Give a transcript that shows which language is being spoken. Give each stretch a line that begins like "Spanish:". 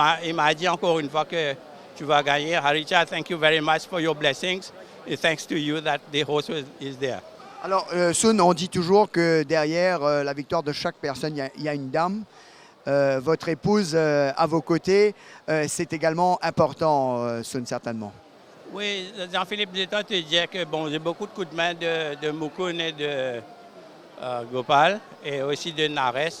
French: Il m'a dit encore une fois que tu vas gagner.
English: Haricha, thank you very much for your blessings. And thanks to you that the horse is there.
French: Alors, Sun, on dit toujours que derrière la victoire de chaque personne, il y a une dame. Votre épouse à vos côtés, c'est également important, Sun, certainement. Oui, Jean-Philippe, je dois te dire que bon, j'ai beaucoup de coups de main de Mukund et de Gopal et aussi de Nares.